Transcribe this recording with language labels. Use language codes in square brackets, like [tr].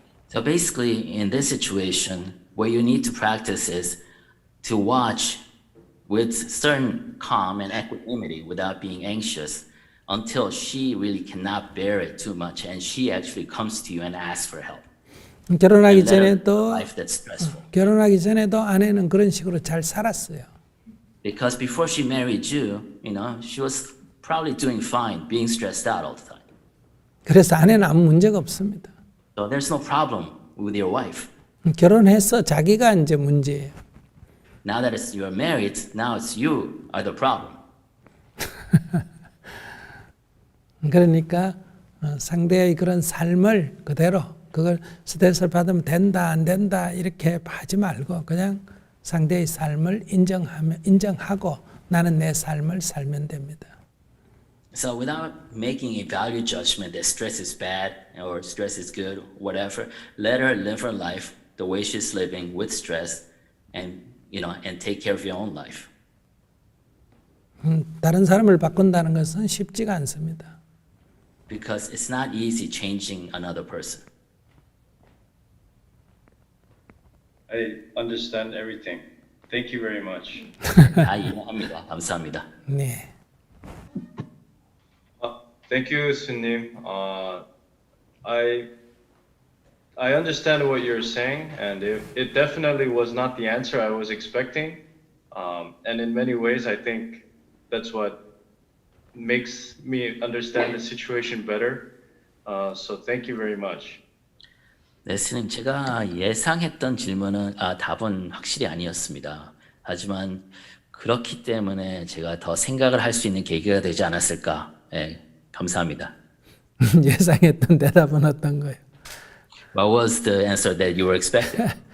[en] So basically, in this situation, what you need to practice is to watch with certain calm and equanimity without being anxious until she really cannot bear it too much and she actually comes to you and asks for help. [ko] 결혼하기 [en] And let her live a [ko] 전에도 [en] life that's stressful. [ko] 결혼하기 전에도 아내는 그런 식으로 잘 살았어요. [en] Because before she married you, she was probably doing fine, being stressed out all the time. [ko] 그래서 아내는 아무 문제가 없습니다. [en] So there's no problem with your wife. [ko] 결혼해서 자기가 이제 문제예요. [en] Now that you're married, now it's you are the problem. [ko] 그러니까 상대의 그런 삶을 그대로 그걸 스트레스를 받으면 된다 안 된다 이렇게 하지 말고 그냥 상대의 삶을 인정하고 나는 내 삶을 살면 됩니다. [en] So without making a value judgment that stress is bad or stress is good, whatever, let her live her life the way she's living with stress and take care of your own life. [ko] 다른 사람을 바꾼다는 것은 쉽지가 않습니다. [en] Because it's not easy changing another person. I understand everything. Thank you very much. [ko] 다 이해합니다. 감사합니다. 네. [en] Thank you, Sunim. I understand what you're saying, and it definitely was not the answer I was expecting. And in many ways, I think that's what makes me understand the situation better. So thank you very much. [ko] 네, 스님, 제가 예상했던 답은 확실히 아니었습니다. 하지만 그렇기 때문에 제가 더 생각을 할 수 있는 계기가 되지 않았을까. 네, 감사합니다. 예상했던 대답은 어떤 거예요? [en] What was the answer that you were expecting?